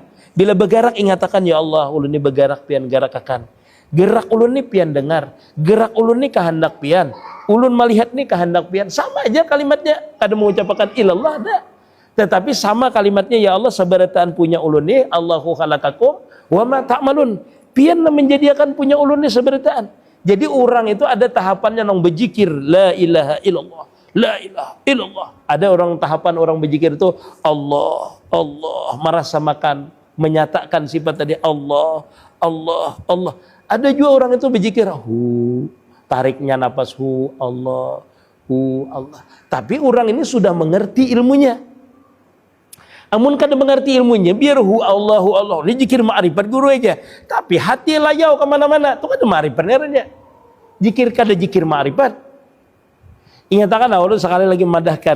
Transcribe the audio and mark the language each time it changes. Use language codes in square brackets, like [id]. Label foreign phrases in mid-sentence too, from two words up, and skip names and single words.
[bjn] Bila bergerak ingatakan [ar] ya Allah [bjn] ulun ini bergerak pian gerak akan. Gerak ulun ini pian dengar, gerak ulun ini kehendak pian, ulun melihat ini kehendak pian, sama aja kalimatnya, kada mengucapkan ilallah dah. Tetapi sama kalimatnya [ar] ya Allah [bjn] sabarataan punya ulun ni, [ar] Allahu khalaqakum wa ma ta'malun, [bjn] pian menjadikan punya ulun ni sabarataan. Jadi orang itu ada tahapannya nang berzikir [ar] la ilaha illallah, la ilaha illallah. [bjn] Ada orang tahapan orang berzikir itu Allah, Allah, merasa makan, menyatakan sifat tadi Allah, Allah, Allah. Ada juga orang itu berzikir tariknya napas Allah, Allah. Tapi orang ini sudah mengerti ilmunya. Amun kada mengerti ilmunya, biar Allahu Allah, dia zikir ma'rifat guru aja. Tapi hati layau kemana-mana, itu kada ma'rifat neranya. Zikir kada zikir ma'rifat. Ingatkan awal sekali lagi madahkan.